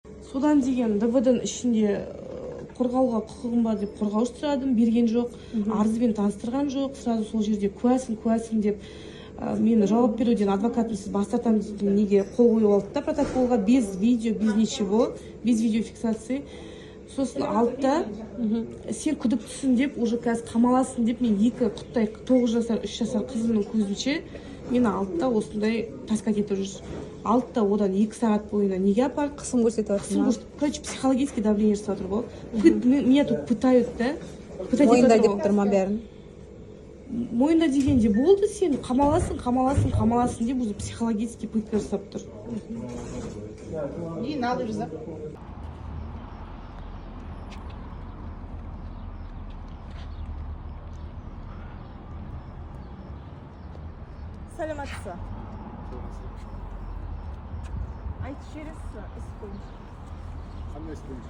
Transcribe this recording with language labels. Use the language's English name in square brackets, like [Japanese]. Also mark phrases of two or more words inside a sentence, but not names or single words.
[Kazakh] Содан деген ДВ-дің ішінде қорғауға құқығым бар деп қорғаушы сұрадым, берген жоқ. Арызбен таныстырған жоқ. Сразу сол жерде куәсің деп мен жауап беруден адвокатым сіз бас тартамын деген неге қол қойып алды да протоколға, [Russian] без видео, без ничего, без видеофиксации. [Kazakh] Сосын алды да сен күдіктісің деп, уже қазір қамаласың деп, мен екі құттай 9 жасар, 3 жасар қызымның көзінше мені алды да осындай таскать етіп жүр. Алды да одан 2 сағат бойына неге апарды? Қысым көрсетіп жатыр. Короче, [Russian] психологический давление [Kazakh] жасап жатыр ғой. [Russian] Меня тут пытают, да? [Kazakh] Мойында деп тұр ма бәрін? Мойында дегенде болды, сен қамаласың деп уже [Russian] психологический пытка [Kazakh] жасап тұр. [Russian] И надо же. [Kazakh] Сәлеметсіз. Айтып жібересіз іс бойынша. Қандай іс бойынша?